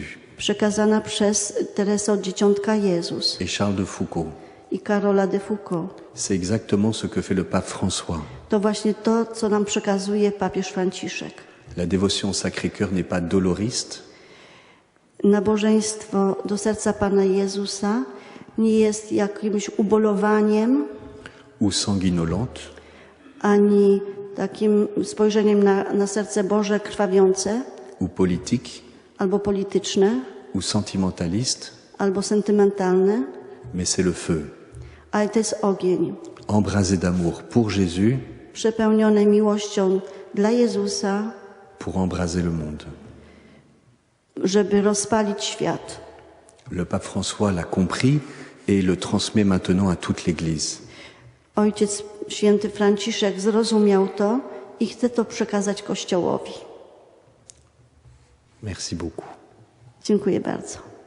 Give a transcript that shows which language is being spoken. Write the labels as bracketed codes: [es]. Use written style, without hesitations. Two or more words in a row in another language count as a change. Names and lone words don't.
[pl] Przekazana przez Teresę od Dzieciątka Jezus [fr] et Charles de Foucault. [pl] i Karola de Foucault. [fr] C'est exactement ce que fait le pape François. [pl] To właśnie to, co nam przekazuje papież Franciszek. [fr] La dévotion au Sacré-Cœur n'est pas doloriste, [pl] Nabożeństwo do serca Pana Jezusa nie jest jakimś ubolowaniem, [fr] ou sanguinolente, [pl] ani takim spojrzeniem na serce Boże krwawiące, [fr] ou politique, [pl] albo polityczne, [fr] ou sentimentaliste, [pl] albo sentymentalne, [fr] mais c'est le feu, [pl] ale to jest ogień, [fr] embrasé d'amour pour Jésus, [pl] przepełnione miłością dla Jezusa, [fr] pour embraser le monde. [pl] żeby rozpalić świat. [fr] Le pape François l'a compris et le transmet maintenant à toute l'Église. [pl] Ojciec Święty Franciszek zrozumiał to i chce to przekazać Kościołowi. [fr] Merci beaucoup. [pl] Dziękuję bardzo.